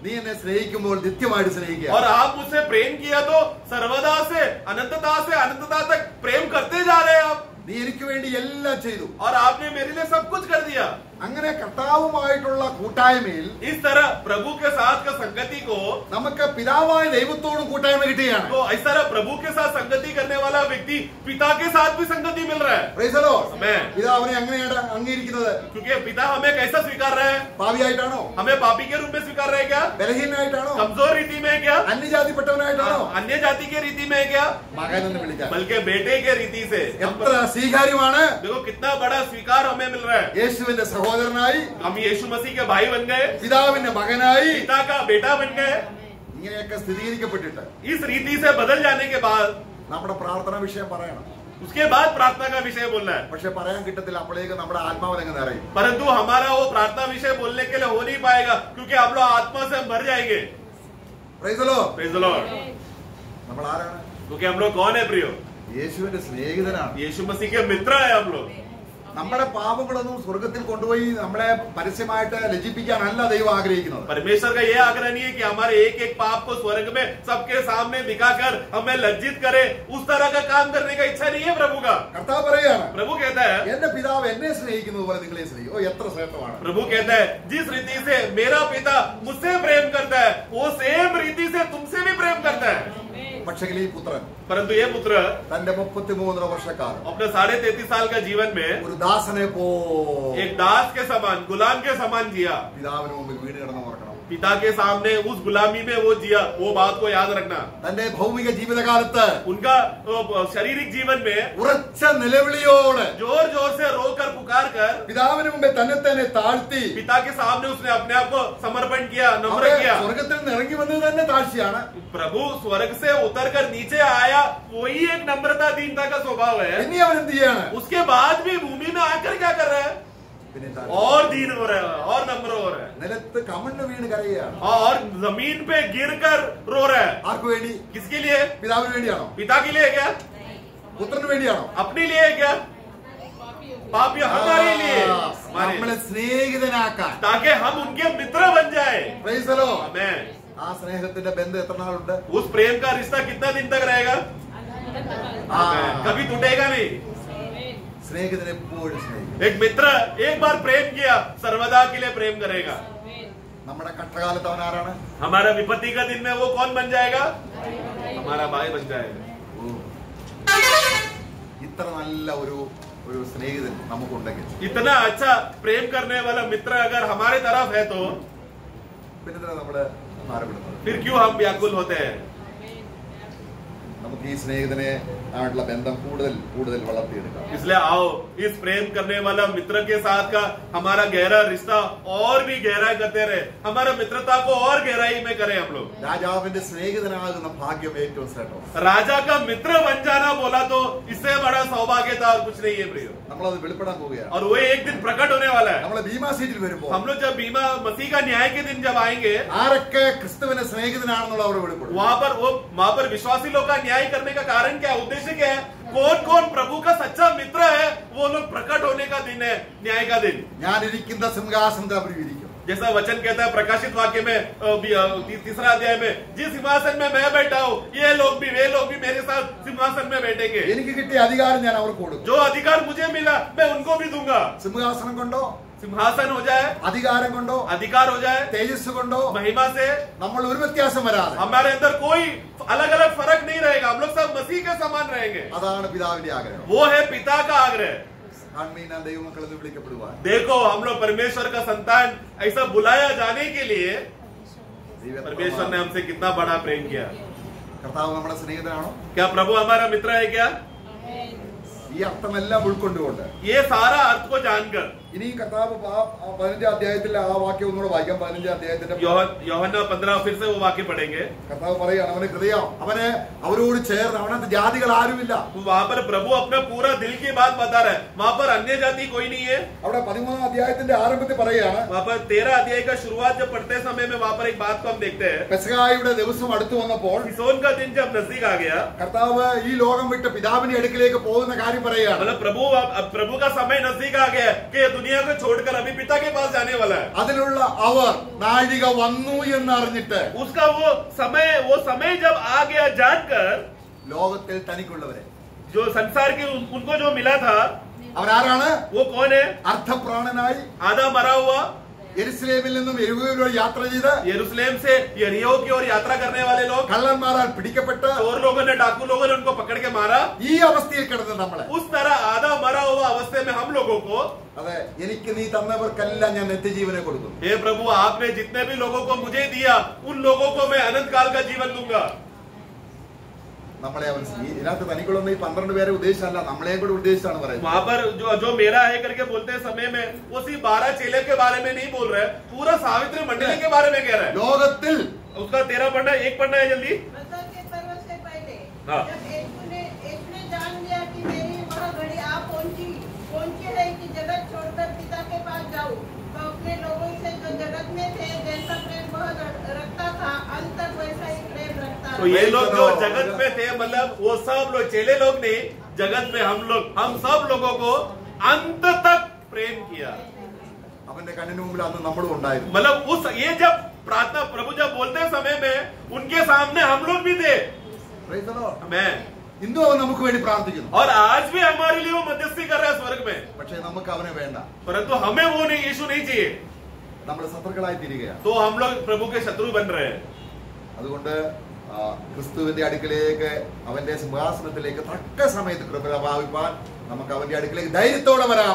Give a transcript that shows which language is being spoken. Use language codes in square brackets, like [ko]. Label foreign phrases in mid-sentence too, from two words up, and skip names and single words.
[ml] നീ എന്നെ സ്നേഹിക്കുമ്പോൾ നിത്യമായിട്ട് സ്നേഹിക്കുക. [hi] और आप मुझसे प्रेम किया तो सर्वदा से अनंतता तक प्रेम करते जा रहे हैं आप. [ml] നീ എനിക്ക് വേണ്ടി എല്ലാം ചെയ്തു. [hi] और आपने मेरे लिए सब कुछ कर दिया. [ml] അങ്ങനെ കർത്താവുമായിട്ടുള്ള കൂട്ടായ്മയിൽ [hi] इस तरह प्रभु के साथ का संगति को [ml] നമുക്ക് പിതാവായ ദൈവത്തോടും കൂട്ടായ്മ കിട്ടുകയാണ്. [hi] तो इस तरह प्रभु के साथ संगति करने वाला व्यक्ति पिता के साथ भी संगति मिल रहा है. [en] Praise the Lord. Amen. [ml] പിതാവിനെ അങ്ങനെയാണ് അംഗീകരിക്കുന്നത്. [hi] क्योंकि पिता हमें कैसा स्वीकार रहे हैं? [ml] പാപിയായിട്ടാണോ? [hi] हमें पापी के रूप में स्वीकार रहे क्या? [ml] ബലഹീനനായിട്ടാണോ? [hi] कमजोर रीति में क्या? [ml] അന്യജാതിപ്പെട്ടവനായിട്ടാണോ? [hi] अन्य जाति के रीति में क्या? [ml] മകൻ എന്ന് വിളിക്കാൻ [hi] बल्कि बेटे के रीति से. [ml] എത്ര സ്വീകാര്യമാണ്. [hi] देखो कितना बड़ा स्वीकार हमें मिल रहा है. [ml] യേശുവിന്റെ സഹോദരനായി, [hi] हम यीशु मसीह के भाई बन गए, [ml] പിതാവിന്റെ മകനായി, [hi] पिता का बेटा बन गए. [ml] ഇങ്ങനെയൊക്കെ സ്ഥിരീകരിക്കപ്പെട്ടിട്ട് [hi] इस रीति से बदल जाने के बाद [ml] നമ്മുടെ പ്രാർത്ഥന വിഷയം പറയണം. [hi] उसके बाद प्रार्थना का विषय बोलना है. [ml] പക്ഷെ പറയാൻ കിട്ടത്തില്ല. അപ്പോഴേക്ക് നമ്മുടെ ആത്മാവിലങ്ങ് നിറയും. [hi] परंतु हमारा वो प्रार्थना विषय बोलने के लिए हो नहीं पाएगा क्योंकि हम लोग आत्मा से मर जाएंगे. [en] Praise the Lord. Praise the Lord. [ml] നമ്മൾ ആരാണ്? [hi] क्योंकि हम लोग कौन है प्रियो? [ml] യേശുവിന്റെ സ്നേഹിതനാണ്. [hi] यीशु मसीह के मित्र है हम लोग. [ml] നമ്മുടെ പാപങ്ങളൊന്നും സ്വർഗത്തിൽ കൊണ്ടുപോയി നമ്മളെ പരസ്യമായിട്ട് ലജ്ജിപ്പിക്കാനല്ല ദൈവം ആഗ്രഹിക്കുന്നത്. [hi] परमेश्वर का ये आग्रह नहीं है कि हमारे एक एक पाप को स्वर्ग में सबके सामने दिखाकर हमें लज्जित करे. उस तरह का काम करने का इच्छा नहीं है प्रभु का. [ml] കർത്താവ് പറയാണ്, [hi] प्रभु कहता है, [ml] എന്റെ പിതാവ് എന്നെ സ്നേഹിക്കുന്നത് പോലെ നിങ്ങളെ സ്നേഹിക്കും. ഓ, എത്ര ശ്രേഷ്ഠമാണ്. [hi] प्रभु कहता है, जिस रीति से मेरा पिता मुझसे प्रेम करता है वो सेम रीति से तुमसे भी प्रेम करता है. [ml] പക്ഷെങ്കിൽ ഈ പുത്രൻ [hi] परंतु ये पुत्र [ml] തന്റെ 33 വർഷക്കാലം [hi] अपने 33.5 साल का जीवन में [ml] ഒരു ദാസനെ പോ [hi] एक दास के समान, गुलाम के समान जिया. [ml] പിതാവിന് മുമ്പിൽ വീണ് കിടന്ന് ഓർക്കണം. [hi] पिता के सामने उस गुलामी में वो जिया. वो बात को याद रखना. [ml] തന്റെ ഭൗമിക ജീവിതകാലത്ത് [hi] उनका शारीरिक जीवन में [ml] ഉറച്ച നിലവിളിയോടെ [hi] जोर जोर से रोकर पुकार कर [ml] പിതാവിന് മുമ്പിൽ തന്നെ താഴ്ത്തി [hi] पिता के सामने उसने अपने आप को समर्पण किया, नम्र [ml] അവിടെ [hi] किया. [ml] സ്വർഗത്തിൽ നിന്ന് ഇറങ്ങി വന്നത് തന്നെ താഴ്ചയാണ്. [hi] प्रभु स्वर्ग से उतर कर नीचे आया, वही एक नम्रता दीनता का स्वभाव है. [ml] ഇനി അവൻ എന്ത് ചെയ്യാണ്? [hi] उसके बाद भी भूमि में आकर क्या कर रहा है? [ml] പിന്നെ [hi] और दीन हो रहा है और नम्र हो रहा है [ml] നിലത്ത് കമണ്ണ് വീണ് കരയുകയാണ്. [hi] और जमीन पे गिर कर रो रहा है. [ml] ആർക്കു വേണ്ടി? [hi] किसके लिए? [ml] പിതാവിന് വേണ്ടിയാണോ? [hi] पिता के लिए क्या? [ml] പുത്രന് വേണ്ടിയാണോ? [hi] अपने लिए क्या? पापी हमारे लिए, [ml] നമ്മളെ സ്നേഹിതനാക്കാൻ. [hi] ताकि हम उनके मित्र बन जाए. [en] Praise the Lord. Amen. [ml] ആ സ്നേഹത്തിന്റെ ബന്ധം എത്ര നാളുണ്ട്? [hi] उस प्रेम का रिश्ता कितना दिन तक रहेगा? Amen. कभी टूटेगा नहीं. [ml] സ്നേഹിതനെ എപ്പോഴും സ്നേഹിക്കും. [hi] एक मित्र एक बार प्रेम किया सर्वदा के लिए प्रेम करेगा. നമ്മുടെ കഷ്ടകാലത്ത് അവൻ ആരാണ്? हमारा विपत्ति का दिन में वो कौन बन जाएगा? हमारा भाई बन जाएगा. [ml] ഇത്ര നല്ല ഒരു സ്നേഹിതൻ നമുക്കുണ്ടെങ്കിൽ [hi] इतना अच्छा प्रेम करने वाला मित्र अगर हमारे तरफ है तो [ml] പിന്നെ നമ്മള് ഭാരപ്പെടുന്നത്. [hi] फिर क्यों हम व्याकुल होते हैं? [ml] നമുക്ക് ഈ സ്നേഹിതനെ ആയിട്ടുള്ള ബന്ധം കൂടുതൽ വളർത്തിയെടുക്കാം. [hi] इसलिए आओ इस प्रेम करने वाला मित्र के साथ का हमारा गहरा रिश्ता और भी गहरा करते रहे. हमारा मित्रता को और गहराई में करें हम लोग. [ml] രാജാവിന്റെ സ്നേഹിതനാകുന്ന ഭാഗ്യം ഏറ്റവും ശ്രേഷ്ഠം. [hi] राजा का मित्र बन जाना बोला तो इससे बड़ा सौभाग्यता और कुछ नहीं है प्रियो. [ml] നമ്മളത് വെളിപ്പെടാൻ പോവുകയാണ്. [hi] और वो एक दिन प्रकट होने वाला है. [ml] നമ്മളെ ഭീമാ സീറ്റിൽ വരുമ്പോൾ [hi] हम लोग जब बीमा मसीह का न्याय के दिन जब आएंगे [ml] ആരൊക്കെ ക്രിസ്തുവിന്റെ സ്നേഹിതനാണെന്നുള്ള അവർ വെളിപ്പെടും. [hi] वहां पर विश्वासी लोग का न्याय करने का कारण क्या, उद्देश्य क्या है? कौन कौन प्रभु का सच्चा मित्र है वो लोग प्रकट होने का दिन है, न्याय का दिन. [ml] ഞാനിരിക്കുന്ന സിംഹാസനത്തിൽ അവർ ഇരിക്കും. [hi] जैसा वचन कहता है प्रकाशित वाक्य में 3 अध्याय में, जिस सिंहासन में मैं बैठा हूँ ये लोग भी वे लोग भी मेरे साथ सिंहासन में बैठेंगे. [ml] എനിക്ക് കിട്ടിയ അധികാരം ഞാൻ അവർക്ക് കൊടുക്കും. [hi] जो अधिकार मुझे मिला मैं उनको भी दूंगा. [ml] സിംഹാസനം കൊണ്ടോ, [hi] सिंहासन हो जाए, [ml] അധികാരം കൊണ്ടോ, [hi] अधिकार हो जाए, [ml] തേജസ് കൊണ്ടോ [hi] महिमा से [ml] നമ്മൾ ഒരു വ്യത്യാസം വരാതെ [hi] हमारे अंदर कोई अलग अलग फर्क नहीं रहेगा. हम लोग सब मसीह के समान रहेंगे. [ml] അതാണ് പിതാവിന്റെ ആഗ്രഹം. [hi] वो है पिता का आग्रह. [ml] ആൺമീനാൽ ദൈവമക്കൾ എന്ന് വിളിക്കപ്പെടുവാൻ [hi] देखो हम लोग परमेश्वर का संतान ऐसा बुलाया जाने के लिए परमेश्वर ने हमसे कितना बड़ा प्रेम किया. [ml] കർത്താവ് നമ്മുടെ സ്നേഹിതനാണോ? [hi] क्या प्रभु हमारा मित्र है क्या? [ml] ഈ അർത്ഥമെല്ലാം ഉൾക്കൊണ്ടുകൊണ്ട് [hi] ये सारा अर्थ को जानकर [ml] ഇനി കർത്താവ് 15 അധ്യായത്തിൽ ആ വാക്യം ഒന്നുകൂടെ വായിക്കാം. 15 അധ്യായത്തിന്റെ [hi] യോഹന്ന 15 फिर से वो वाक्य पढ़ेंगे. [ml] കർത്താവ് പറയാണ് അവന് ഹൃദയം, അവന് അവരോട് ചേർന്ന് അവനകത്ത് ജാതികൾ ആരുമില്ല. [hi] वहां पर प्रभु अपना पूरा दिल की बात बता रहा है. वहां पर अन्य जाति कोई नहीं है. [ml] അവിടെ 13 അധ്യായത്തിന്റെ ആരംഭത്തിൽ പറയാണ്, [hi] वहां पर 13 अध्याय का शुरुआत जब पढ़ते समय में वहां पर एक बात को हम देखते हैं. [ml] പെസഹായുടെ ദിവസം അടുത്തു വന്നപ്പോൾ [hi] फिसोन का दिन जब नजदीक आ गया, [ml] കർത്താവ് ഈ ലോകം വിട്ട് പിതാവിന്റെ അടുക്കിലേക്ക് പോകുന്ന കാര്യം പറയാണ്. [hi] मतलब प्रभु का समय नजदीक आ गया कि दुनिया को छोड़कर अभी पिता के पास जाने वाला है। [ml] അതിനുള്ള അവർ നാഴിക വന്നു എന്ന് അറിഞ്ഞിട്ട് [hi] उसका वो समय जब आ गया जानकर [ml] ലോകത്തിൽ തനിക്കുള്ളവരെ [hi] जो संसार के उनको जो मिला था [ml] അവരാരാണ്? [hi] वो कौन है? [ml] അർത്ഥപ്രാണനായി [hi] आधा मरा हुआ [ml] യെരുസലേമിൽ നിന്നും യെരിഹോയിലേക്ക് യാത്ര ചെയ്ത് [hi] यरूशलेम से यरीहो की ओर यात्रा करने वाले लोग, [ml] കള്ളന്മാരാൽ പിടിക്കപ്പെട്ട് [hi] चोर लोगों ने, डाकू लोगों ने उनको पकड़ के मारा। [ml] ഈ അവസ്ഥയിൽ കിടന്ന് നമ്മളെ [hi] उस तरह आधा मरा हुआ अवस्थे में हम लोगों को, [ml] അതെ, എനിക്ക് നീ തന്നവർക്കെല്ലാം ഞാൻ നിത്യജീവനെ കൊടുക്കും. [hi] हे प्रभु आपने जितने भी लोगों को मुझे दिया उन लोगों को मैं अनंत काल का जीवन दूंगा। [ml] നമ്മളെ അവൻ ഇതിനകത്ത് തനിക്കുള്ള ഈ 12 പേരെ ഉദ്ദേശിച്ചല്ല, നമ്മളെയും കൂടെ ഉദ്ദേശിച്ചാണ് പറയുന്നത്. [hi] वहां पर जो मेरा है करके बोलते समय में वो सिर्फ 12 चेले के बारे में नहीं बोल रहे, पूरा सावित्री मंडली के बारे में कह रहा है। [ml] ലോകത്തിൽ [hi] उसका 13 पढ़ना, 1 पढ़ना है जल्दी। प्रसव के पर्व से पहले हाँ। जब यीशु ने जान लिया कि मेरी वह घड़ी आ पहुंची है कि जगत छोड़कर पिता के पास जाऊं, तो अपने लोगों से जो जगत में थे जैसा प्रेम वह रखता था, अंत तक वैसा ही प्रेम रखता तो ये लोग जो जगत में थे, मतलब वो सब लोग चेले लोग नहीं, जगत में हम सब लोगों को अंत तक प्रेम किया। [ml] അവന്റെ കണ്ണിന് മുമ്പിൽ അന്ന് നമ്മളും ഉണ്ടായിരുന്നു. [hi] मतलब ये जब प्रार्थना प्रभु जब बोलते समय में उनके सामने हम लोग भी थे। [en] Praise the Lord. [hi] मैं [ml] ഇന്നും അവൻ നമുക്ക് വേണ്ടി പ്രാർത്ഥിക്കുന്നു. [hi] और आज भी हमारे लिए वो मध्यस्थी कर रहा है स्वर्ग में, [ml] പക്ഷേ നമുക്ക് അവനെ വേണ്ട. [hi] परंतु हमें वो नहीं, यीशु नहीं चाहिए, [ml] നമ്മൾ ശത്രുക്കളായി തീരുകയാണ്. [hi] तो हम लोग प्रभु के शत्रु बन रहे हैं। [ml] അതുകൊണ്ട് ക്രിസ്തുവിന്റെ അടുക്കലേക്ക്, അവന്റെ സിംഹാസനത്തിലേക്ക് തക്ക സമയത്ത് കൃപ പ്രാപിപ്പാൻ നമുക്ക് അവന്റെ അടുക്കലേക്ക് ധൈര്യത്തോടെ വരാം.